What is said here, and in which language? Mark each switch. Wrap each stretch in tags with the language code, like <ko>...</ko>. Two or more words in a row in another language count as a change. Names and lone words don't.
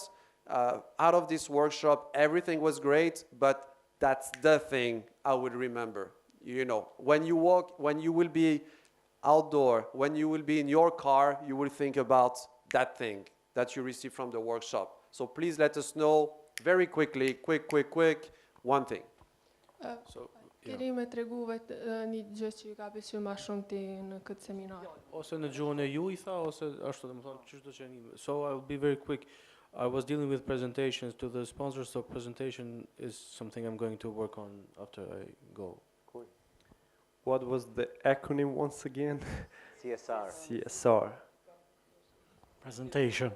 <en>Out of this workshop, everything was great, but that's the thing I would remember. When you walk, when you will be outdoor, when you will be in your car, you will think about that thing that you received from the workshop. So please let us know very quickly, quick, one thing.</en> <sq>Keni me tregu një gjë që ju ka pëlqyer më shumë ti në këtë seminar? Ose në gjuhën e ju I tha, ose ashtu domethënë çështë që jeni.</sq> <en>So I'll be very quick. I was dealing with presentations to the sponsors, so presentation is something I'm going to work on after I go. What was the acronym once again? CSR. CSR. Presentation.</en>